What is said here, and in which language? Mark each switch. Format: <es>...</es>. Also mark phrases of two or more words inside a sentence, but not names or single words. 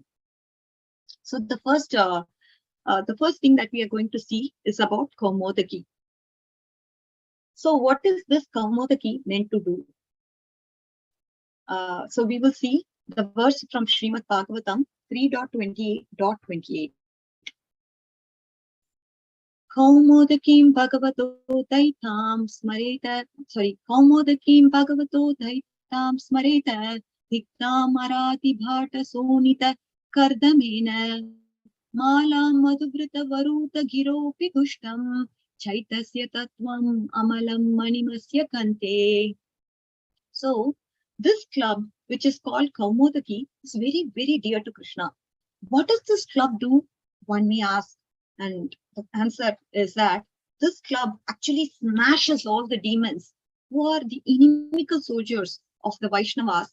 <en>So the first thing that we are going to see is about Kaumodaki. So what is this Kaumodaki meant to do? So we will see the verse from Srimad Bhagavatam 3.28.28.</en> <sa>Kaumodakim Bhagavato Daitam Smareta, Kaumodakim Bhagavato Daitam Smareta, Diktam Arati Bhata Sonita Kardamena, Mala Madhuvrita Varuta Giropi Gushtam, Chaitasya Tatvam Amalam Manimasya Kante.</sa> <en>So, this club, which is called Kaumodaki, is very, very dear to Krishna. What does this club do? One may ask. And the answer is that this club actually smashes all the demons who are the inimical soldiers of the Vaishnavas.</en>